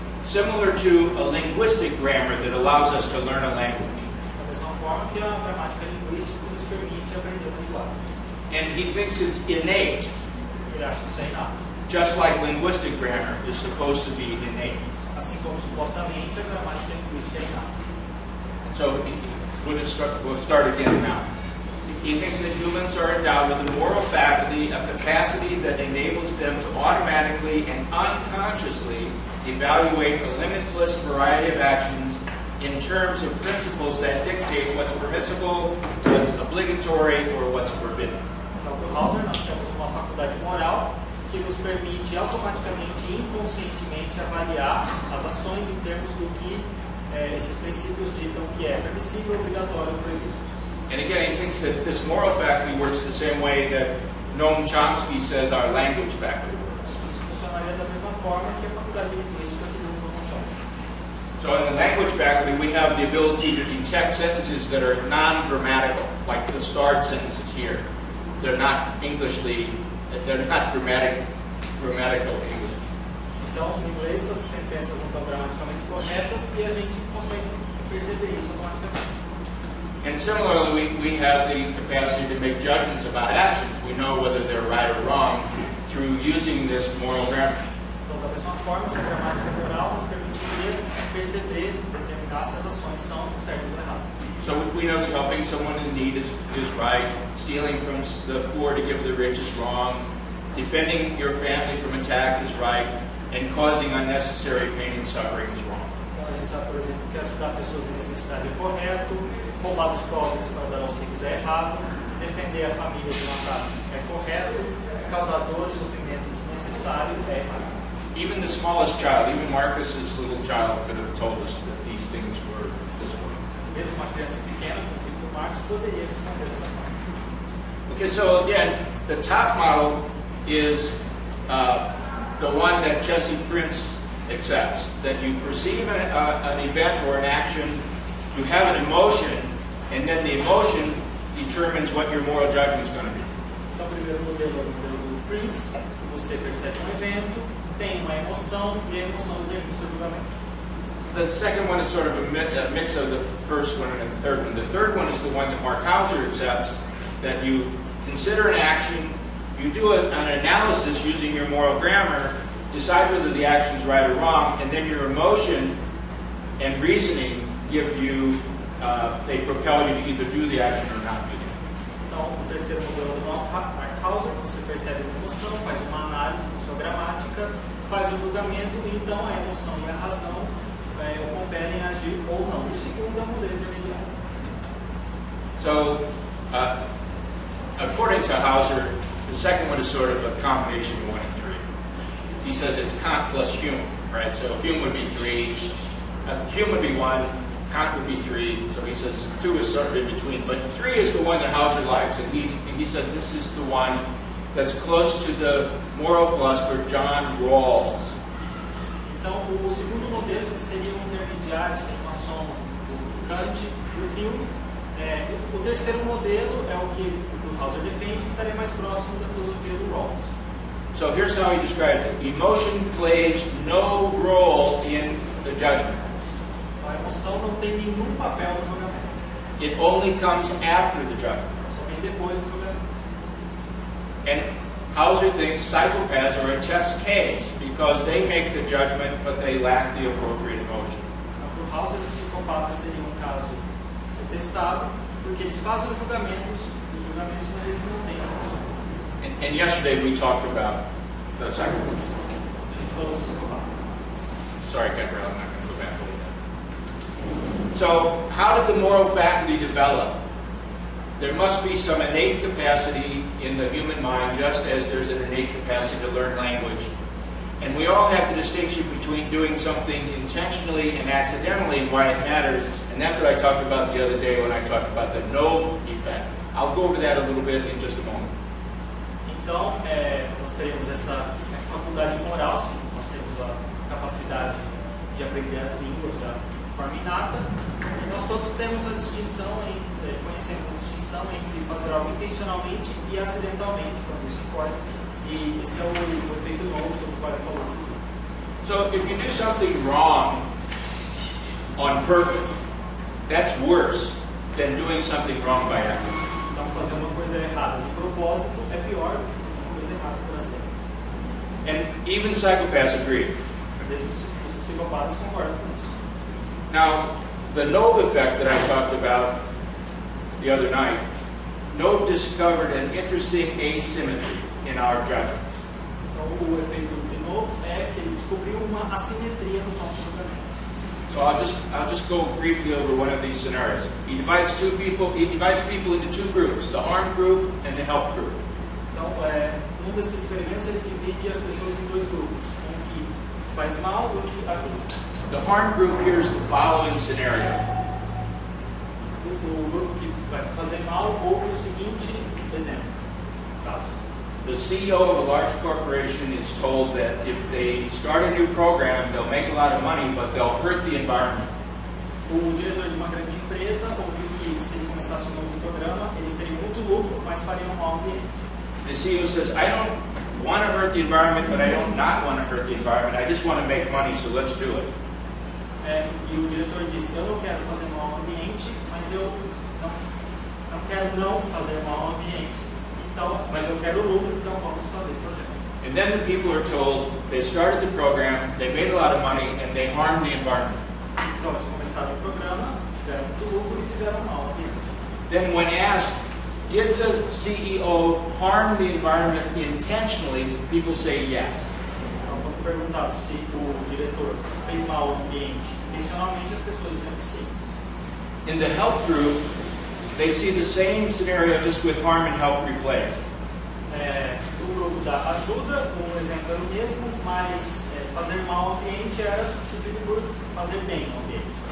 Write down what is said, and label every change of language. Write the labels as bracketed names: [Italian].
[English] Similar to a linguistic grammar that allows us to learn a language. [Portuguese] Da mesma forma que a gramática linguística nos permite aprender uma linguagem. [English] And he thinks it's innate, [Portuguese] Ele acha que isso é inato. [English] just like linguistic grammar is supposed to be innate. [Portuguese] Assim como supostamente a gramática linguística é inata. [English] So we'll start again now. He thinks that humans are endowed with a moral faculty, a capacity that enables them to automatically and unconsciously evaluate a limitless variety of actions in terms of principles that dictate what's permissible, what's obligatory, or what's forbidden. [Portuguese] Então, para o Hauser, nós temos uma faculdade moral que nos permite automaticamente e inconscientemente avaliar as ações em termos do que esses princípios ditam que é permissível, obrigatório ou proibido. [English] And again, he thinks that this moral faculty works the same way that Noam Chomsky says our language faculty works. [Portuguese] Isso funcionaria da mesma forma que a faculdade linguística segundo Noam Chomsky. [English] So in the language faculty, we have the ability to detect sentences that are non-grammatical, like the starred sentences here. They're not grammatical English. [Portuguese] Então, em inglês, as sentenças não estão corretas e a gente consegue perceber isso automaticamente. [English] And similarly, we have the capacity to make judgments about actions. We know whether they're right or wrong through using this moral grammar. [Portuguese] Então, da mesma forma, essa gramática moral nos permitiria perceber, determinar se as ações são certas ou erradas. [English] So we know that helping someone in need is right, stealing from the poor to give the rich is wrong, defending your family from attack is right, and causing unnecessary pain and suffering is wrong. [Portuguese] Então, a gente sabe, por exemplo, que ajudar pessoas em necessidade é correto, roubar dos pobres para dar aos ricos é errado, defender a família de um ataque é correto, causar dor e sofrimento desnecessário é errado. [English] Even the smallest child, even Marcus's little child, could have told us that these things were this way. [Portuguese] Mesmo uma criança pequena, como o filho do Marcos, poderia responder dessa forma. [English] Okay, so again, the top model is the one that Jesse Prince accepts, that you perceive an event or an action, you have an emotion, and then the emotion determines what your moral judgment is going to be. [Portuguese] Então, o primeiro modelo é o modelo do Prince, que você percebe um evento, tem uma emoção, e a emoção determina o seu julgamento. [English] The second one is sort of a mix of the first one and the third one. The third one is the one that Mark Hauser accepts, that you consider an action, you do an analysis using your moral grammar, decide whether the action is right or wrong, and then your emotion and reasoning give you, they propel you to either do the action or not do it. [Portuguese] Então, o terceiro modelo do Mark Hauser, você percebe uma emoção, faz uma análise com sua gramática, faz o julgamento, e então a emoção e a razão o compelem a agir ou não. O segundo é o modelo intermediário. [English] So, according to Hauser, the second one is sort of a combination of 1 and 3. He says it's Kant plus Hume, right? So Hume would be 3, Hume would be 1, Kant would be 3, so he says 2 is sort of in between. But 3 is the one that Hauser likes, and he says this is the one that's close to the moral philosopher John Rawls. [Portuguese] Então, o segundo modelo seria um intermediário, seria uma soma do Kant e do Hume. O terceiro modelo é o que o Hauser defende, que estaria mais próximo da filosofia do Rawls. [English] So here's how he describes it. Emotion plays no role in the judgment. [Portuguese] A emoção não tem nenhum papel no julgamento. [English] It only comes after the judgment. [Portuguese] Só vem depois do julgamento. [English] And Hauser thinks psychopaths are a test case because they make the judgment but they lack the appropriate emotion. [Portuguese] Então, para o Hauser, os psicopatas seriam um caso a ser testado, porque eles fazem os julgamentos, mas eles não têm as emoções. [English] And yesterday we talked about the psychopaths. [Portuguese] A gente falou dos psicopatas. [English] Sorry, Gabrielle, I'm not going to go back over that. So, how did the moral faculty develop? There must be some innate capacity in the human mind, just as there's an innate capacity to learn language. And we all have the distinction between doing something intentionally and accidentally and why it matters. And that's what I talked about the other day when I talked about the no effect. I'll go over that a little bit in just a moment. [Portuguese] Então, nós teremos essa faculdade moral, sim, nós temos a capacidade de aprender as línguas de forma inata. E nós todos temos a distinção, conhecemos a distinção entre fazer algo intencionalmente e acidentalmente, quando isso ocorre. E esse é o efeito novo sobre o qual ele falou. [English] So if you do something wrong on purpose, that's worse than doing something wrong by accident. [Portuguese] Então, fazer uma coisa errada de propósito é pior do que fazer uma coisa errada por acidente. [English] And even psychopaths agree. [Portuguese] Mesmo os psicopatas concordam com isso. [English] Now, the Knobe effect that I talked about the other night, Knobe discovered an interesting asymmetry in our judgments. [Portuguese] Então, o efeito de Knobe é que ele descobriu uma assimetria nos nossos julgamentos. [English] So I'll just go briefly over one of these scenarios. He divides people into two groups, the harm group and the help group. [Portuguese] Então, num desses experimentos ele divide as pessoas em dois grupos, um que faz mal e um que ajuda. [English] The harm group here's the following scenario. [Portuguese] O grupo que vai fazer mal ouve o seguinte exemplo, caso. [English] The CEO of a large corporation is told that if they start a new program, they'll make a lot of money, but they'll hurt the environment. [Portuguese] O diretor de uma grande empresa ouviu que se ele começasse um novo programa, eles teriam muito lucro, mas fariam mal ao ambiente. [English] The CEO says, I don't want to hurt the environment, but I don't not want to hurt the environment. I just want to make money, so let's do it. [Portuguese] e o diretor disse, eu não quero fazer mal ao ambiente, mas eu não quero não fazer mal ao ambiente, então, mas eu quero lucro, então vamos fazer esse projeto. [English] And then the people are told they started the program, they made a lot of money, and they harmed the environment. [Portuguese] Então eles começaram o programa, tiveram muito lucro e fizeram mal ao ambiente. [English] Then when asked, did the CEO harm the environment intentionally, people say yes. [Portuguese] Então, quando perguntado se o diretor fez mal ao ambiente intencionalmente, as pessoas dizem que sim. [English] In the help group, they see the same scenario just with harm and help replaced. [Portuguese] No grupo da ajuda, o exemplo era o mesmo, mas fazer mal ao ambiente era substituído por fazer bem ao ambiente.